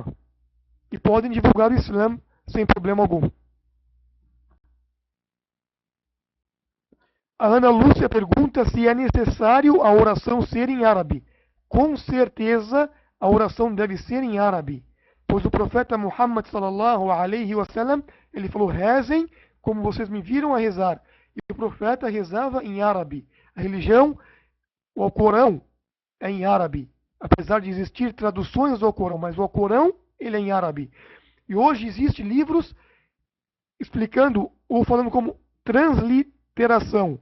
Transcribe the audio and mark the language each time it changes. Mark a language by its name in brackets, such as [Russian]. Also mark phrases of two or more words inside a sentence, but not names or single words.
[Portuguese] E podem divulgar o Islã sem problema algum. A Ana Lúcia pergunta se é necessário a oração ser em árabe. Com certeza a oração deve ser em árabe, pois o profeta Muhammad [Arabic] صلى الله عليه وسلم, [Portuguese] ele falou: rezem como vocês me viram a rezar. E o profeta rezava em árabe. A religião, o Alcorão, é em árabe, apesar de existir traduções do Alcorão, mas o Alcorão, ele é em árabe. E hoje existem livros explicando ou falando como transliteração.